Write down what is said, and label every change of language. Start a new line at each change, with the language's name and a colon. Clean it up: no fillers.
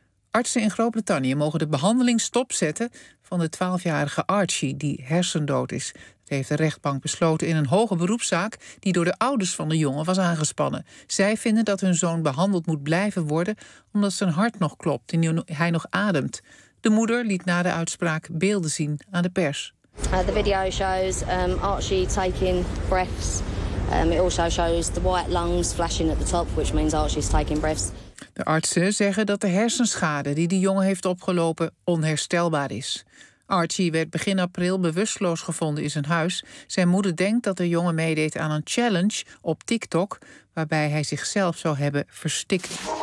Dutch: Artsen in Groot-Brittannië mogen de behandeling stopzetten van de 12-jarige Archie, die hersendood is. Dat heeft de rechtbank besloten in een hoge beroepszaak die door de ouders van de jongen was aangespannen. Zij vinden dat hun zoon behandeld moet blijven worden omdat zijn hart nog klopt en hij nog ademt. De moeder liet na de uitspraak beelden zien aan de pers.
English: The video shows Archie taking breaths. It also shows the white lungs flashing at the top, which means Archie's taking breaths.
Dutch: De artsen zeggen dat de hersenschade die de jongen heeft opgelopen onherstelbaar is. Archie werd begin april bewusteloos gevonden in zijn huis. Zijn moeder denkt dat de jongen meedeed aan een challenge op TikTok, waarbij hij zichzelf zou hebben verstikt.